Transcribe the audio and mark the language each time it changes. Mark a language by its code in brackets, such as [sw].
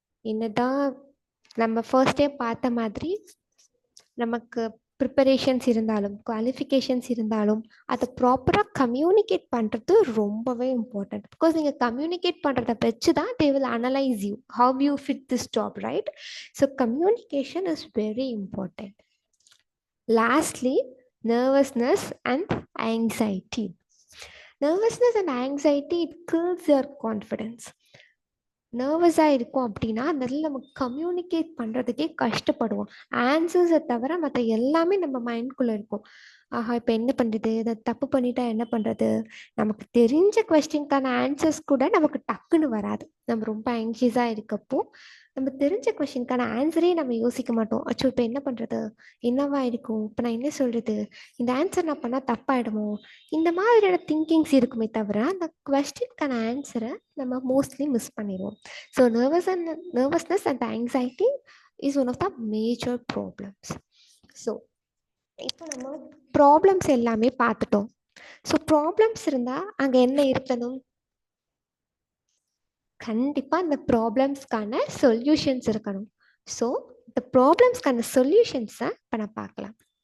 [ta] என்னதான் நம்ம ஃபர்ஸ்டே பார்த்த மாதிரி நமக்கு ப்ரிப்பரேஷன்ஸ் இருந்தாலும் குவாலிஃபிகேஷன்ஸ் இருந்தாலும் அதை ப்ராப்பராக கம்யூனிகேட் பண்ணுறது ரொம்பவே இம்பார்ட்டண்ட். [en] because [ta] நீங்கள் கம்யூனிகேட் பண்ணுறத வச்சு தான் [en] They will analyse you how you fit this job, right? So communication is very important. Lastly, nervousness and anxiety. Nervousness and anxiety, it kills your confidence. [ta] நர்வஸாக இருக்கும் அப்படின்னா அந்த இடத்துல நம்ம கம்யூனிகேட் பண்ணுறதுக்கே கஷ்டப்படுவோம். ஆன்சர்ஸை தவிர மற்ற எல்லாமே நம்ம மைண்ட்குள்ளே இருக்கும். ஆஹா, இப்போ என்ன பண்ணுறது, இதை தப்பு பண்ணிட்டா என்ன பண்ணுறது, நமக்கு தெரிஞ்ச கொஸ்டின்கான ஆன்சர்ஸ் கூட நமக்கு டக்குன்னு வராது. நம்ம ரொம்ப ஆங்ஷியஸாக இருக்கப்போ நம்ம தெரிஞ்ச கொஸ்டின்கான ஆன்சரே நம்ம யோசிக்க மாட்டோம். அச்சோ இப்போ என்ன பண்ணுறது, என்னவா இருக்கும், இப்போ நான் என்ன சொல்கிறது, இந்த ஆன்சர் நான் பண்ணால் தப்பாயிடுமோ, இந்த மாதிரியான திங்கிங்ஸ் இருக்குமே தவிர அந்த கொஸ்டின்கான ஆன்சரை நம்ம மோஸ்ட்லி மிஸ் பண்ணிடுவோம். [en] So nervousness and anxiety is one of the major problems. [ta] So இப்போ நம்ம ப்ராப்ளம்ஸ் எல்லாமே பார்த்துட்டோம். ஸோ ப்ராப்ளம்ஸ் இருந்தால் அங்கே என்ன இருக்கணும், கண்டிப்பாக இந்த ப்ராப்ளம்ஸ்க்கான சொல்யூஷன்ஸ் இருக்கணும். ஸோ இந்த ப்ராப்ளம்ஸ்க்கான சொல்யூஷன்ஸை இப்போ நான் பார்க்கலாம்.